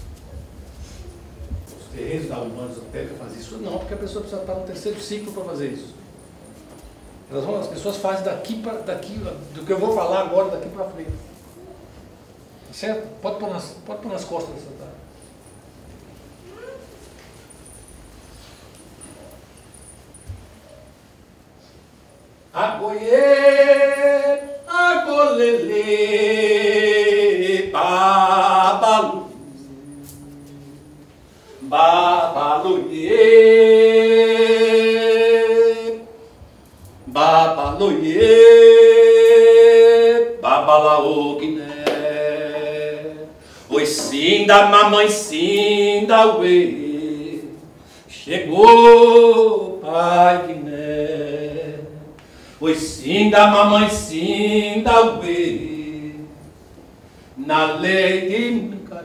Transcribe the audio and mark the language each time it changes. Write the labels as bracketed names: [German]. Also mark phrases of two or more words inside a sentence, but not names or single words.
[Portuguese] Os terreiros da Umbanda Esotérica fazem isso? Não, porque a pessoa precisa estar no terceiro ciclo para fazer isso. As pessoas fazem daqui, do que eu vou falar agora, daqui para frente. Certo? Pode pôr nas costas dessa tarde. [Yoruba] Agoie, agolele, babalu, babaluie, babaluie, babalaoguiné. [Portuguese] Oi, sinda, mamãe, sinda, uê, chegou, pai, Guiné. Oi, sinda, mamãe, sinda, uê, na lei de Micaé.